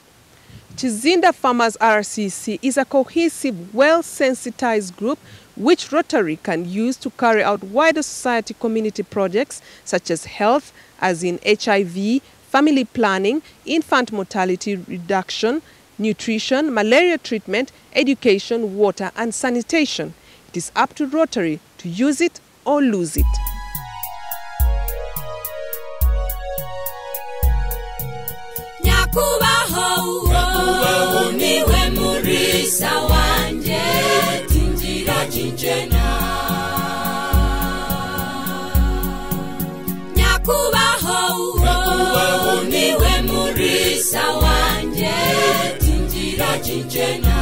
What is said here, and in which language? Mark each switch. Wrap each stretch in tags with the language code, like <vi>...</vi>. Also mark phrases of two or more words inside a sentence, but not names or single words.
<en>Kizinda Farmers RCC is a cohesive, well-sensitized group which Rotary can use to carry out wider society community projects such as health, as in HIV, family planning, infant mortality reduction, nutrition, malaria treatment, education, water and sanitation. It is up to Rotary to use it or lose it.</en> <nyn>Nyakubaho niwe murisa wanje tinjira jinjena. Nyakubaho niwe murisa wanje tinjira jinjena.</nyn>